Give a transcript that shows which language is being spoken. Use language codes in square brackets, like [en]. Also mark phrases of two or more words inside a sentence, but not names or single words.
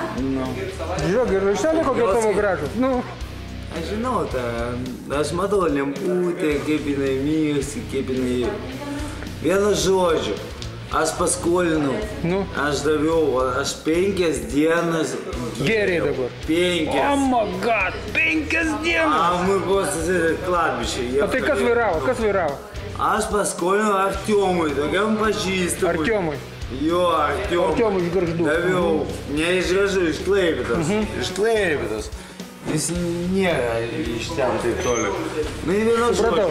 [lt] Žiūrėk, raišteliai kokie tavo gražus? Aš žinau, aš matau lemputę, kaip jinai mėgsi, kaip jinai... Vienu žodžiu, aš paskolinau, aš daviau, aš 5 dienas... Geriai dabar. 5. [en] Oh my god, [lt] 5 dienas! [ru] Мы просто кладбище. [lt] O tai kas vairavo? Aš paskolinau Artiomui, tokiam pažįstamui. Artiomui? Jo, Artiomui. Artiomui iš Gargždų. Daviau, ne iš Gargždų, iš Klaipėdos. Iš Klaipėdos. Jis nėra iš ten taip toliau. Supratau.